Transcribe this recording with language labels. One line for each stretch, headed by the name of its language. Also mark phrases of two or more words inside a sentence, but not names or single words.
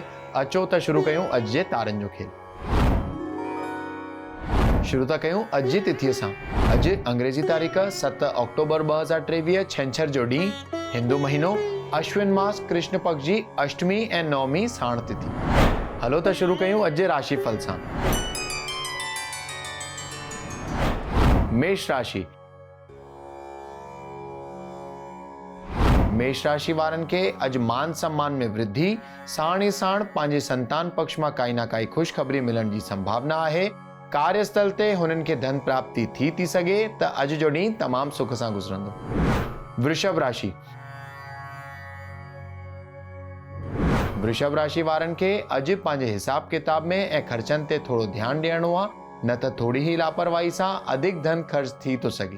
Sindhi: अचो त शुरू कयूं अॼु जे तारनि जो खेल। शुरू था कयूं अॼु जी तिथीअ सां। अॼु अंग्रेजी तारीख़ 7 अक्टूबर 2023 छंछर जो ॾींहुं, हिंदू महीनो अश्विन मास कृष्ण पक्ष जी अष्टमी ऐं नवमी साण तिथि। हलो त शुरू कयूं अॼु जे राशिफल सां। मेष राशि। मेष राशि वारनि खे अॼु मान सम्मान में वृद्धि, साण ई साण पंहिंजे संतान पक्ष मां काई न काई ख़ुशख़बरी मिलण जी संभावना आहे। कार्यस्थल ते हुननि खे धन प्राप्ति थी सघे त अॼु जो ॾींहुं तमामु सुख सां गुज़रंदो। वृषभ राशि। वृषभ राशि वारनि खे अॼु पंहिंजे हिसाब किताब में ऐं ख़र्चनि ते थोरो ध्यानु ॾियणो आहे, न त थोरी ई लापरवाही सां अधिक धन ख़र्च थी थो सघे।